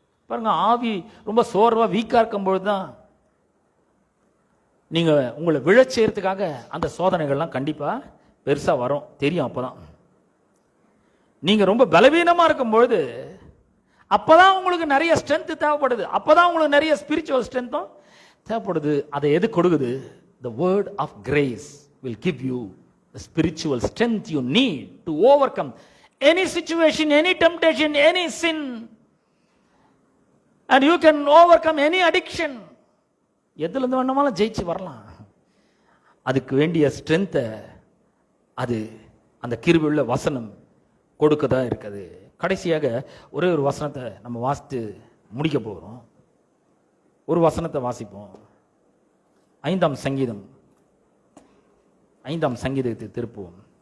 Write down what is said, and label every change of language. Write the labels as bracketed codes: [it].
[ta] பாருங்க, ஆவி ரொம்ப சோர்வா வீக்கா இருக்கும் பொழுதுதான் நீங்க உங்களை விழச் செய்யறதுக்காக அந்த சோதனைகள்லாம் கண்டிப்பா பெருசா வரும், தெரியும். அப்பதான் நீங்க ரொம்ப பலவீனமா இருக்கும் பொழுது அப்பதான் உங்களுக்கு நிறைய ஸ்ட்ரென்த் தேவைப்படுது, அப்பதான் உங்களுக்கு நிறைய ஸ்பிரிச்சுவல் ஸ்ட்ரென்த்தும் தேவைப்படுது. அதை எது கொடுக்குது? [en] The word of grace will give you the spiritual strength you need to overcome any situation, any temptation, any sin, and you can overcome any addiction. [ta] எதுல இருந்து வேணுமாலும் ஜெயிச்சு வரலாம். அதுக்கு வேண்டிய ஸ்ட்ரென்த்தை அது அந்த கிருபையுள்ள வசனம் கொடுக்கதான் இருக்குது. கடைசியாக ஒரே ஒரு வசனத்தை நம்ம வாசித்து முடிக்க போகிறோம். ஒரு வசனத்தை வாசிப்போம். 5ஆம் சங்கீதம், 5ஆம் சங்கீதத்தை திருப்புவோம்.